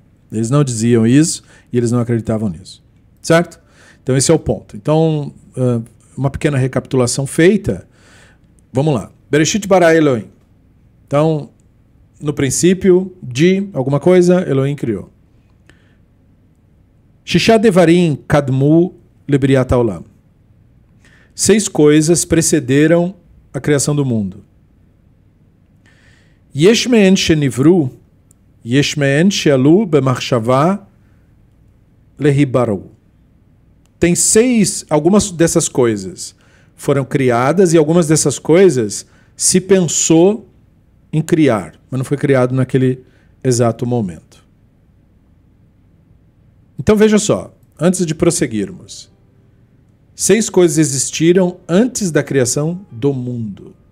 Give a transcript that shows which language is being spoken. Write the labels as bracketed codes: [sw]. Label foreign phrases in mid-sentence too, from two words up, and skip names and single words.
[pt] Eles não diziam isso e eles não acreditavam nisso, certo? Então esse é o ponto. Então, uma pequena recapitulação feita. Vamos lá. [he] בראשית ברא אלהים. [pt] Então, no princípio de alguma coisa, Elohim criou. [he] ששה דברים קדמו לבריאת העולם. [pt] 6 coisas precederam a criação do mundo. [he] יש מהן שנבראו, יש מהן שעלו במחשבה להיבראות. [pt] Tem 6, algumas dessas coisas foram criadas e algumas dessas coisas se pensou em criar, mas não foi criado naquele exato momento. Então veja só, antes de prosseguirmos, 6 coisas existiram antes da criação do mundo.